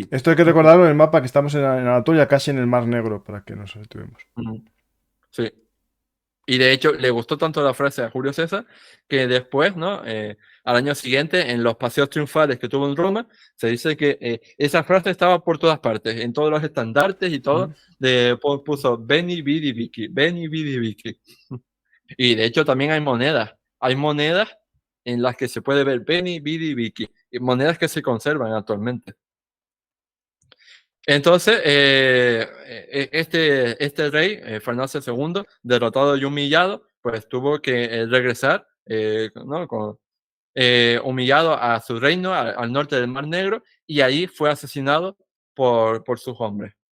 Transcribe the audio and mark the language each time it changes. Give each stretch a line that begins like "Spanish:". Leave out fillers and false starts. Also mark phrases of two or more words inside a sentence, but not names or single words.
Spanish: Esto hay que recordarlo en el mapa, que estamos en Anatolia, casi en el Mar Negro, para que nos situemos. Sí. Y de hecho, le gustó tanto la frase a Julio César que después, ¿no? Al año siguiente, en los paseos triunfales que tuvo en Roma, se dice que esa frase estaba por todas partes, en todos los estandartes y todo, puso
Latin: Veni, vidi, vici, Veni, vidi, vici.
Spanish: Y de hecho también hay monedas en las que se puede ver
Latin: Veni, vidi, vici,
Spanish: y monedas que se conservan actualmente. Entonces, este rey, Farnaces II, derrotado y humillado, pues tuvo que regresar, ¿no? Humillado a su reino, al norte del Mar Negro, y allí fue asesinado por sus hombres.